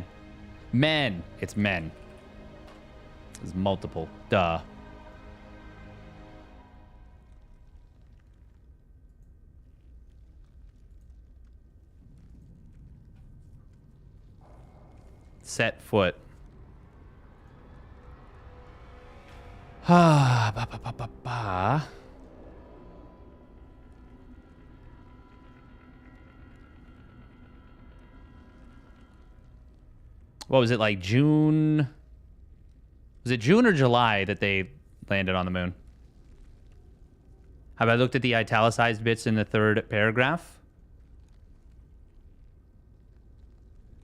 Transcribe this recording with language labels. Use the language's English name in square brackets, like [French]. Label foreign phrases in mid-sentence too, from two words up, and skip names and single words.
[English] Men. It's men. It's multiple. Duh. Set foot. Ah, ba ba ba ba ba. What was it, like June? Was it June or July that they landed on the moon? Have I looked at the italicized bits in the third paragraph?